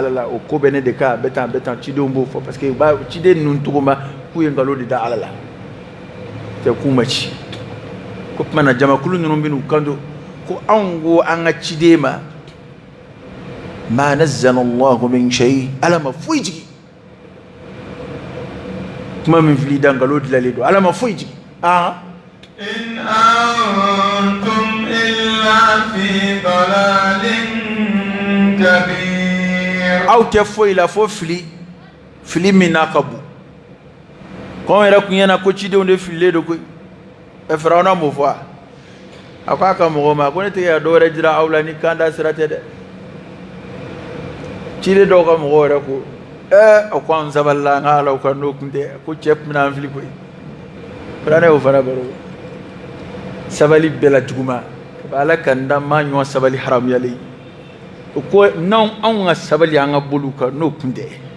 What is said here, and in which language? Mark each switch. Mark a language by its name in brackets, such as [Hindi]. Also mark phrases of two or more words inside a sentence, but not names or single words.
[Bambara] ala la o ko bɛ ne de kan a bɛ tan cidenw b'o fɔ [French] parce que [Bambara] ciden ninnu tɔgɔ ma k'u ye nkalon de da ala la tɛ k'u ma ci ko tuma na jamakulu ninnu bɛ n'u kanto ko anw ko an ka ciden ma [Arabic] ما نزل الله من شيء [Bambara] ala ma foyi jigi kuma min fili da nkalon dilalen don ala ma foyi jigi [Arabic] إن أنتم إلا في ضلال كبير [Bambara] aw tɛ foyi la fo fili min n'a ka bon kɔn yɛrɛ kun ɲɛna ko cidenw de fililen don koyi Firawuna m'o fɔ a ko a ka mɔgɔw ma ko ne tɛ ka dɔ wɛrɛ jira aw la ni kan da sira tɛ dɛ ciden dɔw ka mɔgɔw yɛrɛ ko a ko an sabalila an ka alaw kan n'o kun tɛ ko cɛ tun bɛna an fili koyi Firawuna y'o fana baro sabali bɛɛ la juguman ala ka n da maa ɲɔgɔn sabali haramuyalen o ko n'anw ka sabali an ka boliw kan n'o kun tɛ